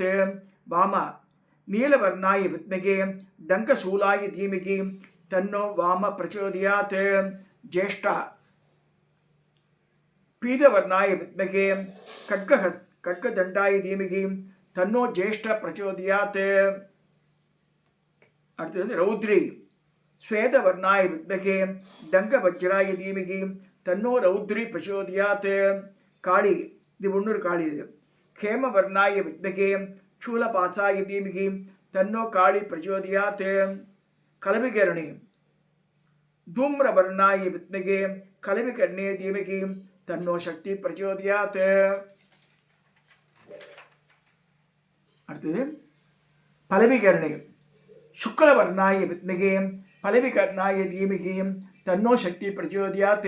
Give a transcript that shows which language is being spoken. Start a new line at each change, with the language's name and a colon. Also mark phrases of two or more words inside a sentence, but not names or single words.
Sanskrit: वामा नीलवर्णाय विद्महे डंकशूलाय धीमहि तन्नो वाम प्रचोदयात्। ज्येष्ठा पीतवर्णाय विद्महे खड्गदंडाय धीमहि तन्नो ज्येष्ठ प्रचोदयात्। அடுத்தது रौद्रि श्वेतवर्णाय विद्महे टङ्कवज्राय धीमहि तन्नो रौद्रि प्रचोदयात्.
Tamil: காளி இது ஒன்னொரு காளி இது.
Sanskrit: हेमवर्णाय विद्महे शूलपाशाय धीमहि तन्नो काली प्रचोदयात्. கலவிகரணி धूम्रवर्णाय विद्महे कलविकर्णे धीमहि तन्नो शक्ति प्रचोदयात्. அடுத்தது பலவிகரணை शुक्लवर्णाय विद्महे पलविकर्णाय धीमहि तन्नो शक्ति प्रचोदयात्.